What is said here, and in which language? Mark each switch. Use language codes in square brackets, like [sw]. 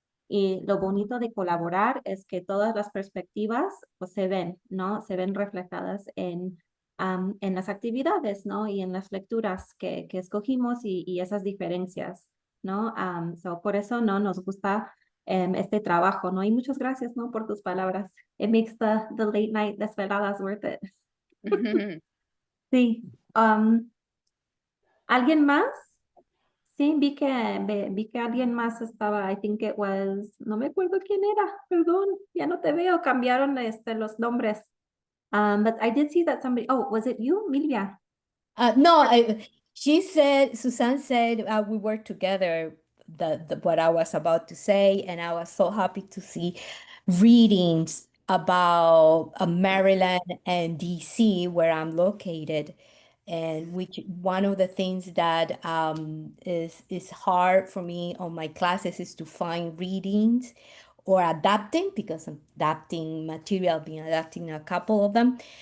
[es] Y lo bonito de colaborar es que todas las perspectivas pues, se ven, ¿no? Se ven reflejadas en las actividades, ¿no? Y en las lecturas que escogimos y esas diferencias, ¿no? Por eso, ¿no? Nos gusta este trabajo, ¿no? Y muchas gracias, ¿no? Por tus palabras. [en] It makes the late night desveladas worth it. [es] Sí. ¿Alguien más? Sí, vi que alguien más estaba, [en] I think it was, [es] no me acuerdo quién era, perdón, ya no te veo, cambiaron los nombres. [en] But I did see that somebody, oh, was it you, Milvia? No, Suzanne said we were together, what I was about to say, and I was so happy to see readings about Maryland and DC, where I'm located, and which one of the things that is hard for me on my classes is to find readings or adapting, because I'm adapting material, been adapting a couple of them.